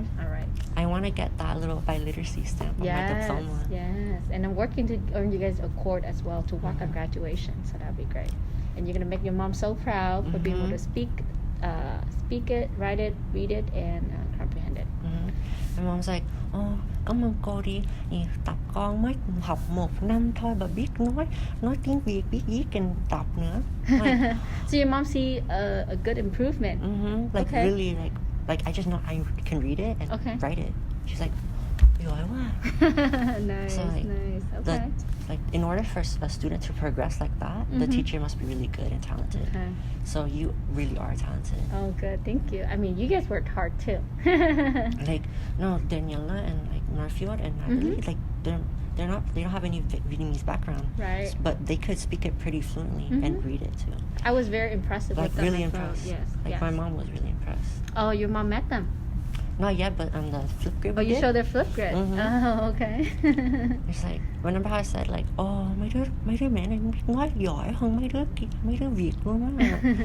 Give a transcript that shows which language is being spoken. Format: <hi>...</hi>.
<en>All right. I want to get that little biliteracy stamp on my diploma. Yes. And I'm working to earn you guys a court as well to walk on graduation, so that'll be great. And you're going to make your mom so proud for being able to speak it, write it, read it, and comprehend it. My mom's like,</en> <vi>cảm ơn cô đi, tập con mới học 1 năm thôi mà biết nói tiếng Việt, biết viết and đọc nữa.</vi> <en>Like, so your mom see a good improvement. Like really like I just know I can read it and write it. She's like,</en> <vi>giỏi quá.</vi> <en>Nice. So like, nice. Okay. Like in order for a student to progress like that, the teacher must be really good and talented. Okay. So you really are talented. Oh, good. Thank you. I mean, you guys worked hard too. Like no, Daniela and like Norfield and Natalie, like they don't have any Vietnamese background, Right. But they could speak it pretty fluently and read it too. I was very impressed with them. Really as well. impressed. Yes. Like my mom was really impressed. Oh, your mom met them. Not yet, but on the flip grid. Oh, you showed their flip grid. Oh, okay. It's like remember how I said like,</en> <vi>mấy đứa mẹ này nói giỏi hơn mấy đứa Việt luôn á.</vi>